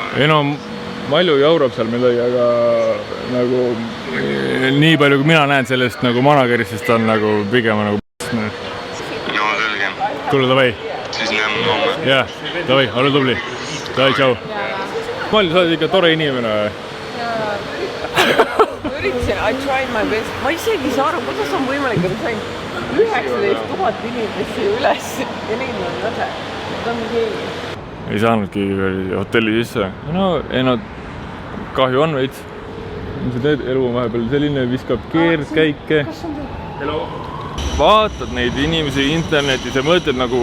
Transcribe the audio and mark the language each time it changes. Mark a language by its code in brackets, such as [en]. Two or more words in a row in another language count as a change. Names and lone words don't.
[et] Ei no, Malju jaurab seal midagi, aga nagu nii palju, kui mina näen sellest nagu managerist, sest ta on nagu pigem nagu No selge. Tule, davai. Siis näeme homme. Jah, davai, ole tubli. Davai, tšau. Malju, sa oled ikka tore inimene. Üritasin, [en] I tried my best. [et] Ma isegi ei saa aru, kuidas on võimalik, et sain 19 000 inimesi üles ja neid on lase. Ta on keegi. Ei saanudki hotelli sisse. No, ei no, kahju on veits. Mis sa teed? Elu on vahepeal selline, viskab keerdkäike. Vaatad neid inimesi internetis ja mõtled nagu...